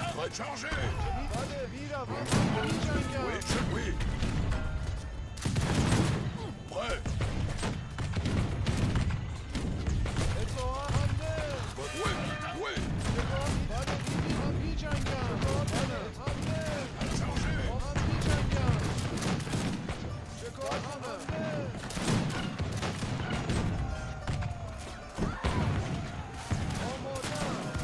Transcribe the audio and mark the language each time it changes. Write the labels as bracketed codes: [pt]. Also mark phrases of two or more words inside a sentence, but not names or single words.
[fr] chargez. [fa] بله میروم میجنگم. [fr] Oui, oui. Prêt. [fa] اطاعت حمله. [fr] Oui, oui. [fa] بله میروم میجنگم. بله حمله. [fr] Chargez. [fa] هم میجنگم. شکار حمله. آمادم.